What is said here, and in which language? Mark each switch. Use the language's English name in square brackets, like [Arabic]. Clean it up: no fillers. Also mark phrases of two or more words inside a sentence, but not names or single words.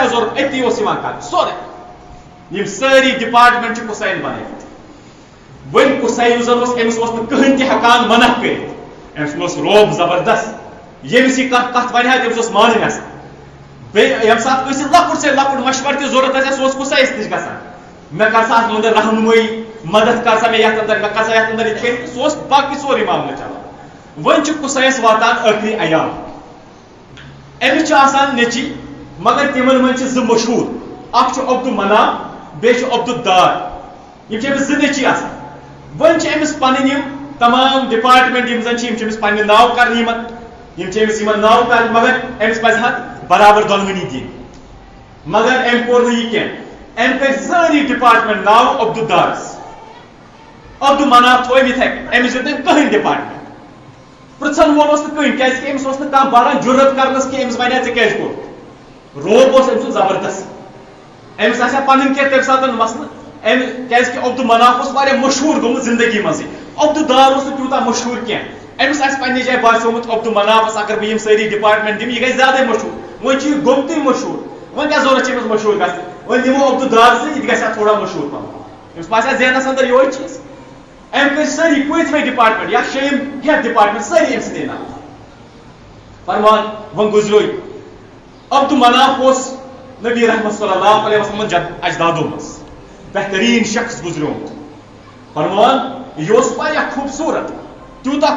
[Kashmiri] ضروٗرت أتی اوس یِوان کرنہٕ سورُے یِم سٲری ڈپارٹمنٹ چھِ کُسایل بنٲومٕتۍ وۄنۍ کُساے یُس زن اوس أمِس اوس نہٕ کٕہٕنۍ تہِ ہٮ۪کان منع کٔرِتھ أمِس اوس روب زبردست ییٚمِس یہِ کانٛہہ کتھ ونہِ ہا تٔمِس اوس مانٕنۍ آسان بیٚیہِ ییٚمہِ ساتہٕ کٲنٛسہِ لۄکُٹ سے لۄکُٹ مشور تہِ ضروٗرت آسہِ ہا سُہ اوس کُسایس نِش گژھان مےٚ کر سا اتھ منٛز رہنمٲیی مدد کر سا مے یتھ اندر مے کھسا یتھ اندر یتھ کن سو باقی سورے معاملہ چلان ون قصیس واتان ٲخری ایام أمس آسان نیچی مگر تمن من ز مشہور اخ عبد المناف بیٚیہِ چھُ عبد الدار یم أمس ز نیچی آسان ون أمس پنٕنۍ یم تمام ڈپارٹمنٹ یم زن أمس پننہِ ناو کرنہِ یمن أمس یمن ناو کرنہِ مگر أمس پزِ ہا برابر دۄنوٕنی دِنۍ مگر أمۍ کوٚر نہٕ یہِ کینٛہہ أمۍ کٔرۍ سٲری ڈپارٹمنٹ ناو عبد الدارس عبد المناف تھوٚو أمۍ یِتھے کٔنۍ أمِس دیُت نہٕ کٕہٕنۍ ڈپارٹمنٹ پرژھن وول اوس نہٕ کٕہٕنۍ کیازِ أمِس اوس نہٕ کانٛہہ باران جُرت کرنس کہِ أمِس وَنیا ژےٚ کیازِ کوٚر روب اوس أمۍ سُنٛد زبردست أمِس آسہِ ہا پنٕنۍ کینٛہہ تمہِ ساتہٕ مسلہٕ أمۍ کیازِ عبد المناف اوس واریاہ مشہوٗر گوٚمُت زندگی منٛزٕے عبد الدار اوس نہٕ تیوٗتاہ مشہوٗر کینٛہہ أمِس آسہِ پننہِ جایہِ باسیومُت عبد المنافس اگر بہٕ یِم سٲری ڈپارٹمنٹ دِمہٕ یہِ گژھِ زیادَے مشہوٗر وۄنۍ چھُ یہِ گوٚمتٕے مشہوٗر وۄنۍ کیٛاہ ضروٗرت چھِ أمِس مشہوٗر گژھٕنۍ وۄنۍ دِمو عبد الدار سۭتۍ یہِ تہِ گژھِ ہا تھوڑا مشہوٗر پہم أمِس باسہِ ہا ذہنس اندر یِہوے چیٖز أمۍ کٔرۍ سٲری پٲنٛژمے ڈپارٹمنٹ یا شیٚیِم ہیٚتھ ڈپارٹمنٹ سٲری أمۍ سٕنٛدے ناو فرمان وۄنۍ گُزریو عبد المناف اوس نبی رحمت [Arabic] صلی اللہ علیہ وسلم [Kashmiri] اجدادو منٛز بہتریٖن شخص گُزریومُت فرمان یہِ اوس واریاہ خوٗبصوٗرت تیوٗتاہ